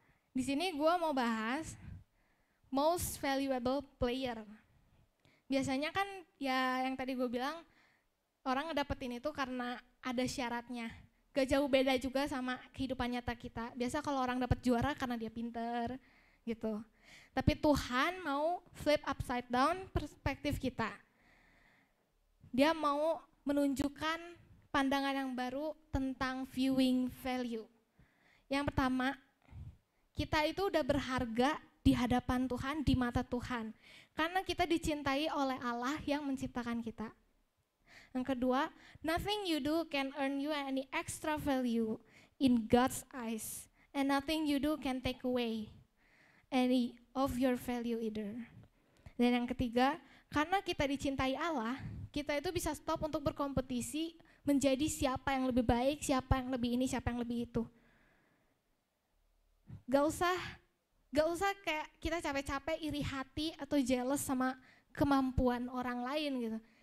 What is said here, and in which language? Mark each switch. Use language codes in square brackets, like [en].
[id] Di sini gue mau bahas [en] most valuable player. [id] Biasanya kan ya yang tadi gue bilang orang ngedapetin itu karena ada syaratnya. Gak jauh beda juga sama kehidupan nyata kita. Biasa kalau orang dapat juara karena dia pinter gitu. Tapi Tuhan mau [en] flip upside down [id] perspektif kita. Dia mau menunjukkan pandangan yang baru tentang [en] viewing value. [id] Yang pertama, kita itu udah berharga di hadapan Tuhan, di mata Tuhan. Karena kita dicintai oleh Allah yang menciptakan kita. [en] Yang kedua, nothing you do can earn you any extra value in God's eyes. And nothing you do can take away any of your value either. [id] Dan yang ketiga, karena kita dicintai Allah, kita itu bisa stop untuk berkompetisi menjadi siapa yang lebih baik, siapa yang lebih ini, siapa yang lebih itu. Gak usah kayak kita capek-capek iri hati atau jealous sama kemampuan orang lain gitu.